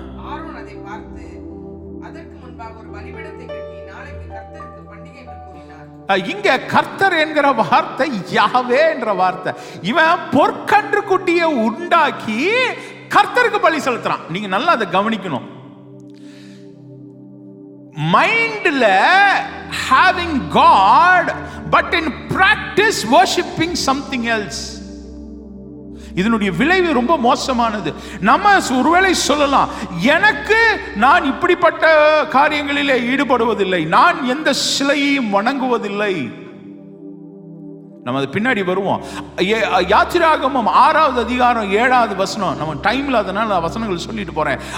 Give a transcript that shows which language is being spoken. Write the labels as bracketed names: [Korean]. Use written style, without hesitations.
[Tamil] Aaron அதை பார்த்து அதற்கு முன்பாக ஒரு பலிபீடத்தை கட்டி நாளைக்கு கர்த்தருக்கு பண்டிகை என்று கூறினார். இங்க கர்த்தர் என்கிற வார்த்தை யாவே என்ற வார்த்தை. இவன் பொற்கன்று குட்டியை உண்டாக்கி கர்த்தருக்கு பலி செலுத்துறான். நீங்க நல்லா அதை கவனிக்கணும். மைண்ட்ல [English] having God but in practice worshiping something else. [Tamil] இதனுடைய விளைவு ரொம்ப மோசமானது. நம்ம ஒருவேளை சொல்லலாம், எனக்கு நான் இப்படிப்பட்ட காரியங்களிலே ஈடுபடுவதில்லை, நான் எந்த சிலையையும் வணங்குவதில்லை. நம்ம அது பின்னாடி வருவோம். யாத்திராகமம் 6வது அதிகாரம் 7வது வசனம். நம்ம டைம்ல அதனால வசனங்கள் சொல்லிட்டு போறேன்.